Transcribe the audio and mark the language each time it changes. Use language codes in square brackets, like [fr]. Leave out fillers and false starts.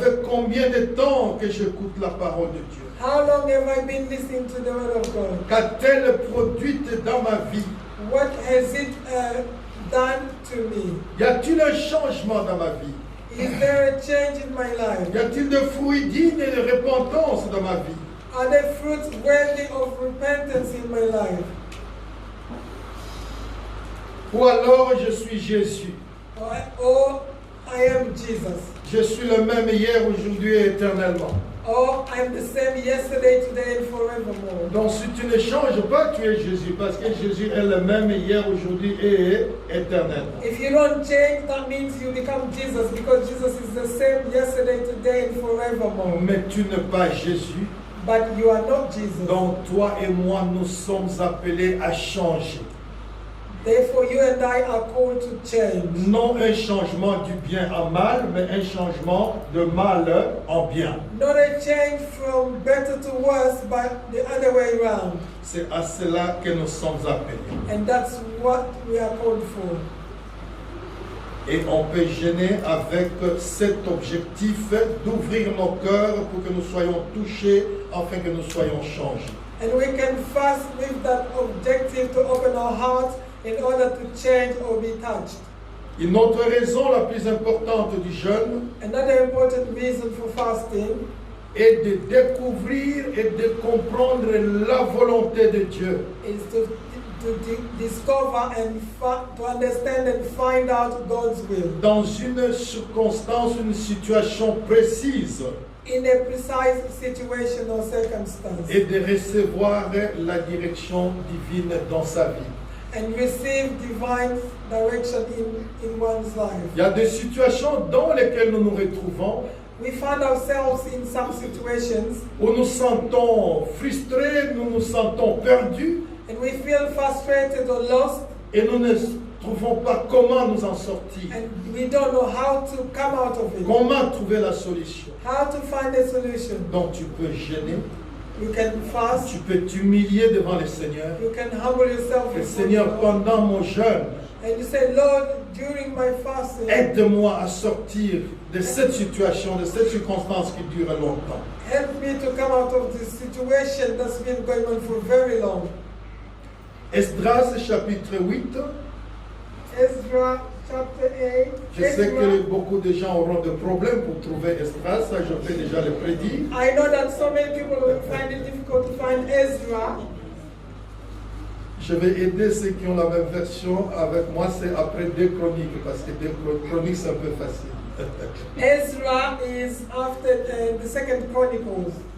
[fr] fait combien de temps que j'écoute la parole de Dieu? [en] How long have I been listening to the Word of God? [fr] Qu'a-t-elle produite dans ma vie? [en] What has it done to me? [fr] Y a-t-il un changement dans ma vie? [en] Is there a change in my life? [fr] Y a-t-il de fruits dignes de repentance dans ma vie? [en] Are there fruits worthy of repentance in my life? [fr] Ou alors je suis Jésus? [en] Or I am Jesus? [fr] Je suis le même hier, aujourd'hui et éternellement. [en] Or I'm the same yesterday, today, and forevermore? [fr] Donc si tu ne changes pas, tu es Jésus, parce que Jésus est le même hier, aujourd'hui et éternellement. [en] If you don't change, that means you become Jesus, because Jesus is the same yesterday, today, and forevermore. [fr] Mais tu n'es pas Jésus. [en] But you are not Jesus. [fr] Donc toi et moi, nous sommes appelés à changer. [en] Therefore, you and I are called to change. [fr] Non un changement du bien en mal, mais un changement de mal en bien. [en] Not a change from better to worse, but the other way around. [fr] C'est à cela que nous sommes appelés. [en] And that's what we are called for. [fr] Et on peut gêner avec cet objectif d'ouvrir nos cœurs pour que nous soyons touchés, afin que nous soyons changés. [en] And we can fast with that objective to open our hearts in order to change or be touched. [fr] Une autre raison, la plus importante du jeûne, [en] Another important reason for fasting [fr] est de découvrir et de comprendre la volonté de Dieu. [en] is to discover and to understand and find out God's will [fr] Dans une circonstance, une situation précise, [en] in a precise situation or circumstance, [fr] et de recevoir la direction divine dans sa vie. [en] and receive divine direction in one's life. [fr] Il y a des situations dans lesquelles nous nous retrouvons [en] We find ourselves in some situations [fr] où nous sentons frustrés, nous nous sentons perdus, [en] and we feel frustrated or lost, [fr] et nous ne trouvons pas comment nous en sortir, [en] and we don't know how to come out of it, [fr] comment trouver la solution. [en] how to find a solution. [fr] Donc tu peux gêner, [en] You can fast, [fr] tu peux t'humilier devant le Seigneur. [en] you can humble yourself [fr] Le [en] before [fr] Seigneur, [en] God, [fr] pendant mon jeûne, [en] And you say, Lord, during my fasting, [fr] aide-moi à sortir de cette situation, de cette circonstance qui dure longtemps. [en] help me to come out of this situation that's been going on for very long. [fr] Esdras chapitre 8. [en] Ezra chapter 8. [fr] Je sais que beaucoup de gens auront des problèmes pour trouver Esdras, ça je peux déjà le prédire. [en] I know that so many people will find it difficult to find Ezra. [fr] Je vais aider ceux qui ont la même version avec moi, c'est après 2 Chroniques, parce que 2 Chroniques c'est un peu facile. [en] Ezra is after the second Chronicles.